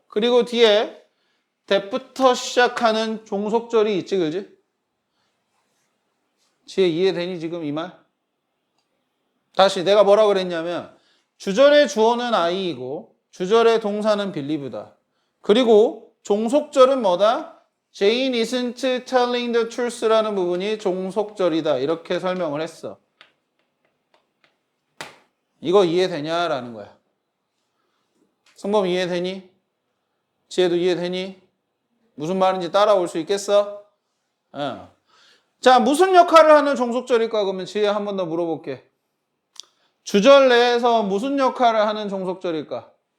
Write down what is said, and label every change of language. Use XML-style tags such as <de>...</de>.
<ko>그리고 뒤에 that부터 시작하는 종속절이 있지, 그지? 지혜 이해되니 지금 이 말? 다시 내가 뭐라 그랬냐면 주절의 주어는 I이고 주절의 동사는 believe다. 그리고 종속절은 뭐다?</ko> <en>Jane isn't telling the truth</en> <ko>라는 부분이 종속절이다. 이렇게 설명을 했어. 이거 이해되냐라는 거야. 성범 이해되니? 지혜도 이해되니? 무슨 말인지 따라올 수 있겠어? 자, 무슨 역할을 하는 종속절일까? 그러면 지혜 한 번 더 물어볼게. 주절 내에서 무슨 역할을 하는 종속절일까?</ko>